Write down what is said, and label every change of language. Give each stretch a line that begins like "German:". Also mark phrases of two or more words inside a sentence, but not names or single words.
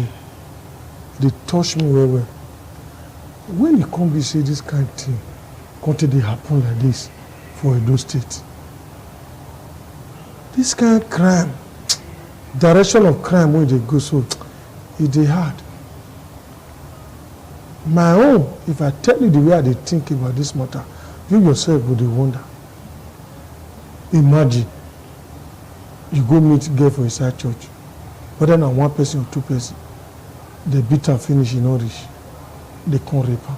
Nigerian Pidgin: They touch me well. When it come be say this kind of thing, can't they happen like this for Edo State? This kind of crime, direction of crime when they go so, it dey hard. My own, if I tell you the way I dey think about this matter, you yourself go dey wonder. Imagine, you go meet girl for inside church, whether na one person or two person, they beat am finish, e no reach, they come rape am.